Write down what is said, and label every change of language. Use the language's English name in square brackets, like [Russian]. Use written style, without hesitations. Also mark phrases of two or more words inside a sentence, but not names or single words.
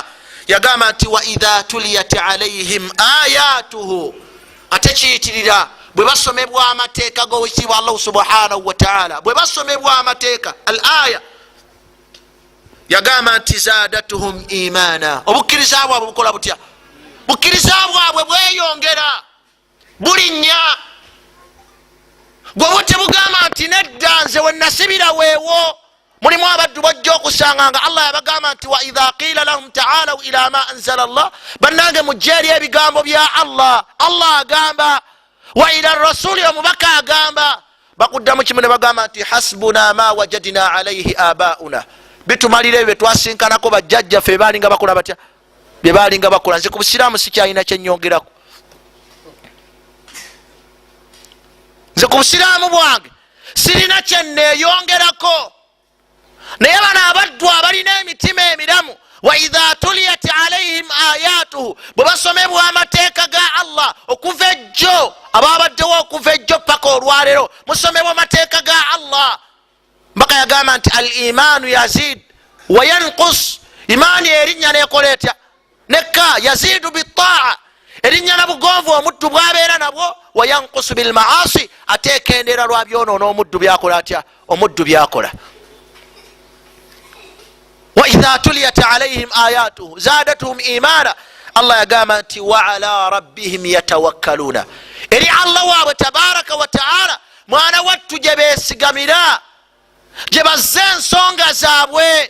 [Ganda] Yagamba nti [Arabic] وإذا تليت عليهم آياته, [Ganda] ate kiyitirira bwe basomebwa amateeka g'owekitiibwa Allah [Arabic] سبحانه وتعالى, [Ganda] bwe basomebwa amateeka al aya, yagamba nti [Arabic] زادتهم إيمانا, [Ganda] obukkiriza bwabwe bukola butya? Bukkiriza bwabwe bweyongera bulinnya. Gwe bwe tebugamba nti nedda nze we nasibira weewo. Mulimu abaddu bajja okusanga nga Allah yabagamba nti [Arabic] وإذا قيل لهم تعالوا إلى ما أنزل الله, [Ganda] bannange mujje eri ebigambo bya Allah. Allah agamba, [Arabic] وإلى الرسول, [Ganda] omubaka agamba. Bakuddamu kimu ne bagamba nti [Arabic] حسبنا ما وجدنا عليه آباءنا, [Ganda] bitumalira ebyo twasinkanako bajjajjaffe baalinga bakola batya? Bye baalinga bakola. Nze ku busiraamu sikyalina kyennyongerako. nze ku busiraamu bwange sirina kyenneeyongerako. naye bano abaddu abalina emitima emiramu, [Arabic] وإذا تليت عليهم آياته, [Ganda] bwe basomebwa amateeka ga Allah okuva ejjo, ababaddewo okuva ejjo paka olwalero musomebwa amateeka ga Allah. Mbaka yagamba nti [Arabic] الإيمان يزيد وينقص, [Ganda] imaani erinnya nekola etya nekka, [Arabic] يزيد بالطاعة, [Ganda] erinnya nabugonvu omuddu bwabeera nabwo, [Arabic] وينقص بالمعاصي, [Ganda] ate ekendera lwa byonoono omuddu byakola atya, omuddu byakola. [Arabic] وإذا تليت عليهم آياته زادتهم إيمانا, [Ganda] Allah yagamba nti [Arabic] وعلى ربهم يتوكلون, [Ganda] eri Allah waabwe [Arabic] تبارك وتعالى [Ganda] mwana wattu gye beesigamira, gye bazze ensonga zaabwe.